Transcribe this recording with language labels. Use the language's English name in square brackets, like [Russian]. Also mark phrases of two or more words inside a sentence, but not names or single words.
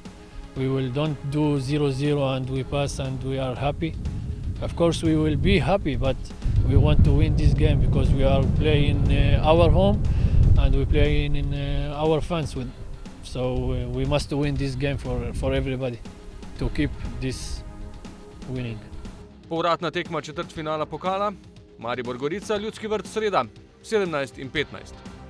[English] We will don't do 0-0 and we pass and we are happy. Of course we will be happy, but we want to win this game because we are playing our home and we play in our fans with. So we must win this game for everybody to keep this winning. [Slovenian] Povratna tekma četrtfinala pokala. Maribor Gorica, Ljudski vrt, sreda 17:15.